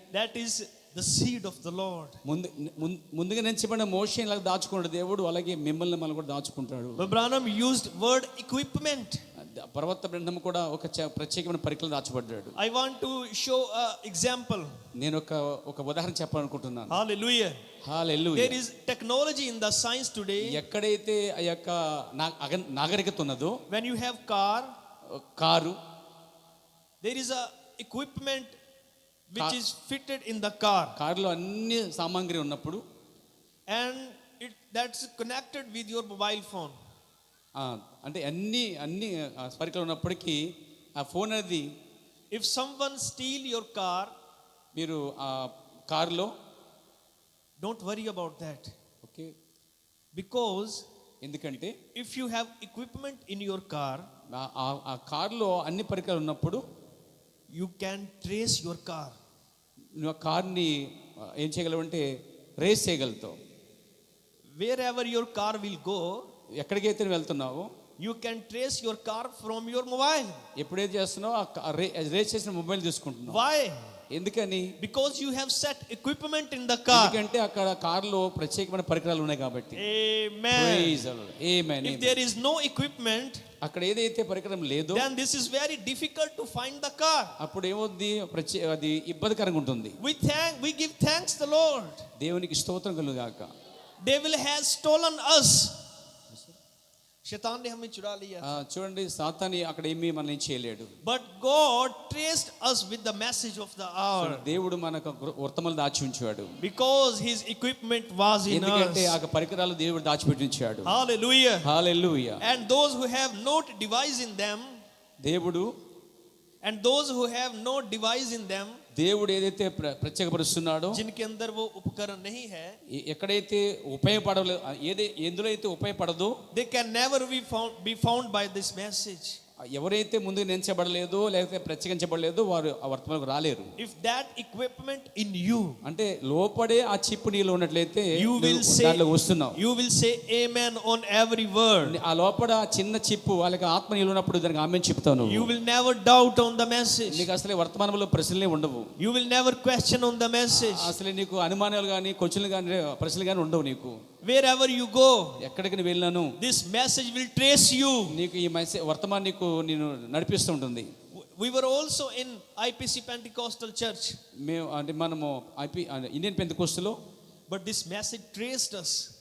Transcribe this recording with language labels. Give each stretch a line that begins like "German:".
English: That is the seed of the Lord.
Telugu: ముందుగా నిలిచబడిన మోషే ఇలా దాచుకున్నాడు దేవుడు, అలాగే మిమ్మల్ని మనం కూడా దాచుకుంటాడు.
English: But Branham used word equipment.
Telugu: పర్వత బ్రహ్మం కూడా ఒక ప్రత్యేకమైన పరికరం దాచబడ్డాడు.
English: I want to show an example.
Telugu: నేను ఒక ఉదాహరణ చెప్పాలనుకుంటున్నాను.
English: Hallelujah.
Telugu: Hallelujah.
English: There is technology in the science today.
Telugu: ఎక్కడైతే ఆ యొక్క నాగరికత ఉన్నదో,
English: When you have car,
Telugu: car,
English: there is a equipment which is fitted in the car,
Telugu: కారులో అన్ని సామాగ్రి ఉన్నప్పుడు
English: and that's connected with your mobile phone.
Telugu: అంటే అన్ని పరికరాలు ఉన్నప్పటికీ ఆ ఫోన్ అనేది
English: If someone steal your car,
Telugu: మీరు ఆ కారులో
English: don't worry about that,
Telugu: okay,
English: because
Telugu: ఎందుకంటే
English: if you have equipment in your car,
Telugu: ఆ కారులో అన్ని పరికరాలు ఉన్నప్పుడు
English: you can trace your car.
Telugu: నువ్వు ఆ కార్ని ఏం చేయగలవంటే race చేయగలుగుతావు.
English: Wherever your car will go,
Telugu: ఎక్కడికైతే నువ్వు వెళ్తున్నావో
English: you can trace your car from your mobile.
Telugu: ఎప్పుడైతే చేస్తున్నావో ఆ రేస్ చేసిన మొబైల్ తీసుకుంటున్నావు.
English: Why?
Telugu: ఎందుకని?
English: Because you have set equipment in the car.
Telugu: ఎందుకంటే అక్కడ కారులో ప్రత్యేకమైన పరికరాలు ఉన్నాయి కాబట్టి.
English: Amen. Praise the Lord. Amen. If there is no equipment,
Telugu: అక్కడ ఏదైతే పరికరం లేదో
English: then this is very difficult to find the car.
Telugu: అప్పుడు ఏమవుద్ది, అది ఇబ్బందికరంగా ఉంటుంది.
English: We give thanks the Lord.
Telugu: దేవునికి స్తోత్రం కలుగుగాక.
English: Devil has stolen us.
Hindi: शैतान ने हमें चुरा लिया.
Telugu: చూడండి, సాతాను అక్కడ ఏమీ మనం చేయలేడు.
English: But God traced us with the message of the hour.
Telugu: దేవుడు మనకు వర్తమానాలు దాచి ఉంచాడు.
English: Because his equipment was in us.
Telugu: ఎందుకంటే ఆ పరికరాలు దేవుడు దాచిపెట్టి ఉంచాడు.
English: Hallelujah. Hallelujah. And those who have no device in them,
Telugu: దేవుడు
English: and those who have no device in them,
Telugu: దేవుడు ఏదైతే ప్రత్యేకపరుస్తున్నాడో,
Hindi: जिनके अंदर वो उपकरण नहीं है,
Telugu: ఎక్కడైతే ఉపయోగపడలేదు, ఎందులో అయితే ఉపయోగపడదో,
English: they can never be found by this message.
Telugu: ఎవరైతే ముందుకు నించబడలేదో లేకపోతే ప్రత్యేకించబడలేదో వారు ఆ వర్తమానకు రాలేరు.
English: If that equipment in you,
Telugu: అంటే లోపడే ఆ చిప్ నీలో ఉన్నట్లయితే
English: you will say amen on every word.
Telugu: ఆ లోపల ఆ చిన్న చిప్పు వాళ్ళకి ఆత్మ నీలో ఉన్నప్పుడు దానికి ఆమేన్ చెప్తాను.
English: You will never doubt on the message.
Telugu: నీకు అసలు వర్తమానంలో ప్రశ్నలే ఉండవు.
English: You will never question on the message.
Telugu: అసలు నీకు అనుమానాలు కానీ క్వశ్చన్లు కానీ ప్రశ్నలు కానీ ఉండవు. నీకు
English: wherever you go,
Telugu: ఎక్కడికి వెళ్ళాను,
English: this message will trace you.
Telugu: నీకు ఈ వర్తమానం నీకు నేను నడిపిస్తూ ఉంటుంది.
English: We were also in IPC Pentecostal Church.
Telugu: మేము అంటే మనము Indian పెంతెకోస్తులో,
English: but this message traced us.